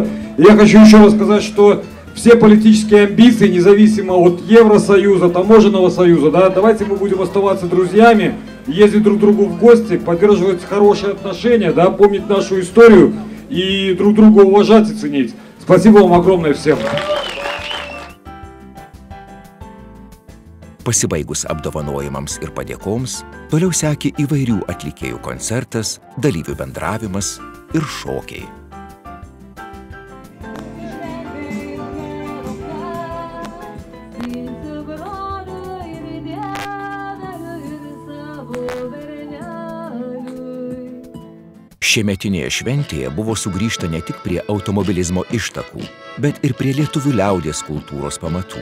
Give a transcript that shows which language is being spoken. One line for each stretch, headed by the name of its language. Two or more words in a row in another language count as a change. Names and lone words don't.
Russian: И я хочу еще раз сказать, что все политические амбиции, независимо от Евросоюза, Таможенного союза, да, давайте мы будем оставаться друзьями, ездить друг к другу в гости, поддерживать хорошие отношения, да, помнить нашу историю и друг друга уважать и ценить. Спасибо вам огромное всем.
Lithuanian: Pasibaigus apdovanojimams ir padėkoms, toliau sekė įvairių atlikėjų koncertas, dalyvių bendravimas ir šokiai. Šiemetinėje šventėje buvo sugrįžta ne tik prie automobilizmo ištakų, bet ir prie lietuvių liaudies kultūros pamatų.